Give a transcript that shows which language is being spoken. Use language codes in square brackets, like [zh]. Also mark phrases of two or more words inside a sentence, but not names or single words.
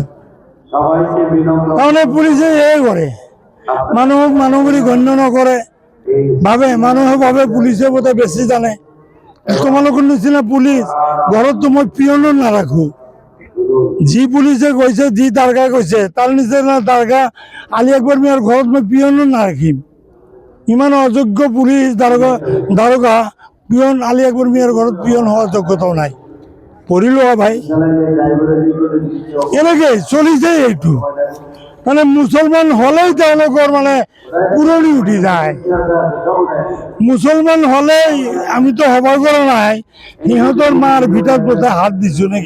[as] তাৰমানে পুলিচে এয়াই কৰে, মানুহক মানুহ বুলি গণ্য নকৰে, মানুহে ভাবে পুলিচে বোধহয় বেছি জানে। তোমালোকৰ নিচিনা পুলিচ ঘৰততো মই পিয়নো নাৰাখো। যি পুলিচে কৈছে, যি দাৰগাই কৈছে, তাৰ নিচিনা দাৰগা আলী আকবৰ মিয়াৰ ঘৰত মই পিয়নো নাৰাখিম। ইমান অযোগ্য পুলিচ দাৰোগা পিয়ন আলী আকবর মিয়ার ঘৰত পিয়ন হওয়ার যোগ্যতাও নাই। পড়ি লোৱা ভাই, এনেকে চলিছে এইটো। মানে মুসলমান হলেই তেওঁলোকৰ মানে পুৰণি উঠি যায়। মুসলমান হলেই আমিতো সভা কৰা নাই, সিহঁতৰ মাৰ ভিতৰত বোধহয় হাত দিছো নেকি।